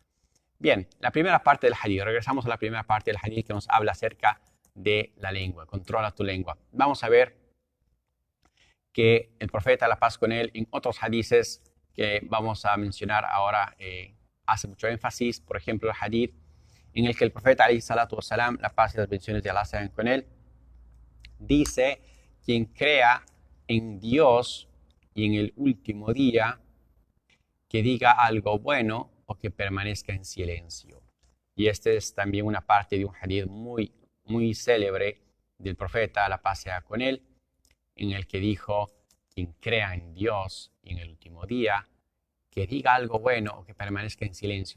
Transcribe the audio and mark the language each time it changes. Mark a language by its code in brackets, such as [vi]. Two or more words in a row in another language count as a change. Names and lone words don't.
[es] Bien, la primera parte del hadith. Regresamos a la primera parte del hadith que nos habla acerca de la lengua. Controla tu lengua. Vamos a ver que el profeta, la paz con él, en otros hadiths que vamos a mencionar ahora, hace mucho énfasis. Por ejemplo, el hadith en el que el profeta, [ar] عليه الصلاة والسلام, [es] la paz y las bendiciones de Allah sean con él, dice: quien crea en Dios y en el último día, que diga algo bueno o que permanezca en silencio. Y este es también una parte de un hadith muy, muy célebre del profeta, la paz sea con él, en el que dijo: quien crea en Dios y en el último día, que diga algo bueno o que permanezca en silencio.